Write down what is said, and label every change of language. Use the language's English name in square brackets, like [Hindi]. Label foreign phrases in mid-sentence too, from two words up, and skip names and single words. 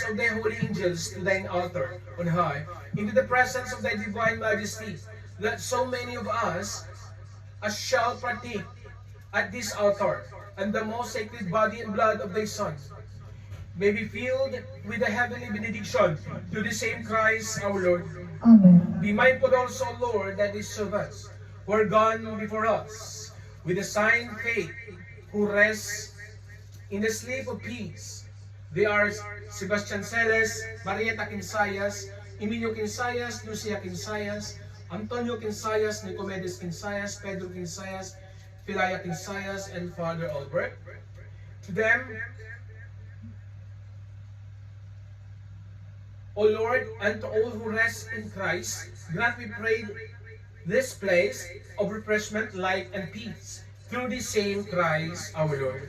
[English] of thy holy angels to thine altar on high, into the presence of thy divine majesty, that so many of us as shall partake at this altar, and the most sacred body and blood of thy Son, may be filled with the heavenly benediction to the same Christ our Lord. Amen. Be mindful also, Lord, that these servants who are gone before us, with a sign faith, who rest in the sleep of peace. They are Sebastian Celes, Marieta Quinsayas, Emilio Quinsayas, Lucia Quinsayas, Antonio Quinsayas, Nicomedes Quinsayas, Pedro Quinsayas, Pilaya Quinsayas, and Father Albert. To them, O Lord, and to all who rest in Christ, grant, we pray, this place of refreshment, light, and peace, through the same Christ our Lord.